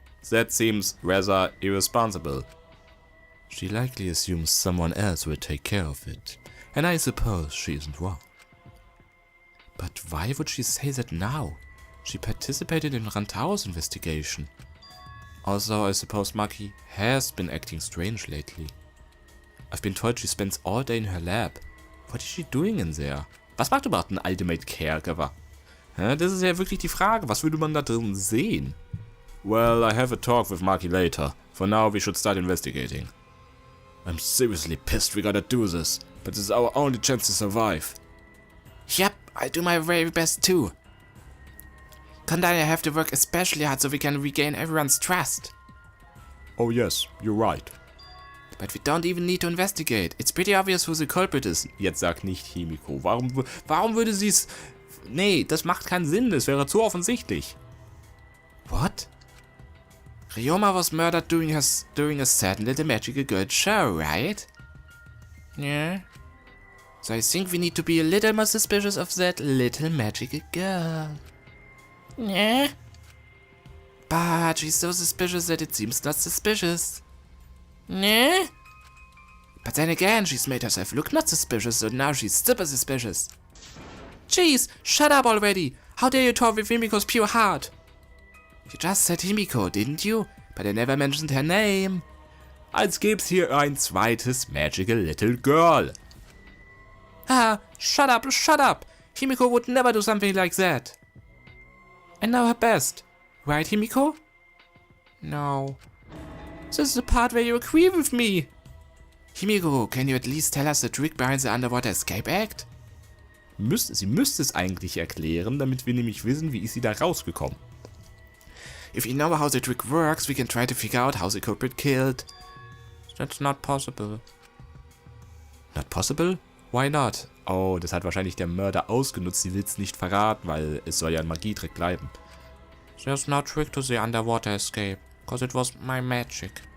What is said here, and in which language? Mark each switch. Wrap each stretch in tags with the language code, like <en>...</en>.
<en>That seems rather irresponsible. She likely assumes someone else will take care of it, and I suppose she isn't wrong. But why would she say that now? She participated in Rantaro's investigation. Also, I suppose Maki has been acting strange lately. I've been told she spends all day in her lab. What is she doing in there?</en> <de>Was macht überhaupt ein Ultimate Caregiver? Das ist ja wirklich die Frage, was würde man da drin sehen?</de> <en>Well, I have a talk with Maki later. For now, we should start investigating. I'm seriously pissed we gotta do this, but this is our only chance to survive. Yep, I'll do my very best too. Kanda and I have to work especially hard so we can regain everyone's trust. Oh yes, you're right. But we don't even need to investigate. It's pretty obvious who the culprit is.</en> <de>Jetzt sag nicht Himiko. Warum würde sie es... Nee, das macht keinen Sinn. Das wäre zu offensichtlich.</de> <en>What? Ryoma was murdered during a certain little magical girl show, right? Yeah. So I think we need to be a little more suspicious of that little magical girl. Yeah. But she's so suspicious that it seems not suspicious. Yeah. But then again, she's made herself look not suspicious, so now she's super suspicious. Jeez, shut up already! How dare you talk with Himiko's pure heart? You just said Himiko, didn't you? But I never mentioned her name.</en> <de>Als gäb's hier ein zweites</de> <en>magical little girl. Ah, shut up, shut up! Himiko would never do something like that. I know her best. Right, Himiko? No. This is the part where you agree with me. Himiko, can you at least tell us the trick behind the underwater escape act?</en> <de>Sie müsste es eigentlich erklären, damit wir nämlich wissen, wie ist sie da rausgekommen.</de> <en>If we know how the trick works, we can try to figure out how the culprit killed. That's not possible. Not possible? Why not?</en> <de>Oh, das hat wahrscheinlich der Mörder ausgenutzt, sie will es nicht verraten, weil es soll ja ein Magietrick bleiben.</de> <en>There's no trick to the underwater escape, cause it was my magic.</en>